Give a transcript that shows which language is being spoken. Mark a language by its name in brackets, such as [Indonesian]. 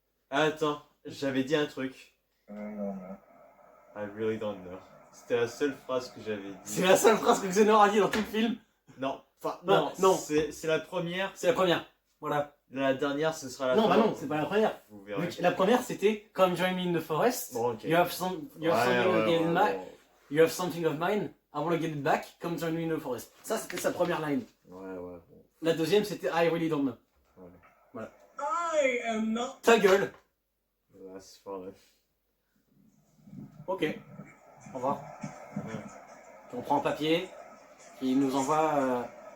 [French] Attends, j'avais dit un truc. [English] I don't know. I really don't know. [French] C'était la seule phrase que j'avais dit. C'est la seule phrase que Xenor a dit dans tout le film. Non, enfin, Non, non, non. c'est la première. C'est la première. Voilà. La dernière, ce sera la Non, bah non, c'est pas la première. Vous Vu verrez. que la première, c'était [English] Come join me in the forest. [French] Bon, ok. [English] You have something You have something of mine. I wanna get it back. Come join me in the forest. [French] Ça, c'était sa première line. Ouais, bon. La deuxième, c'était [English] I really don't know. I am not. [French] Ta gueule. Last for Ok. Au revoir. Ouais. Puis on prend un papier. Qui nous envoie.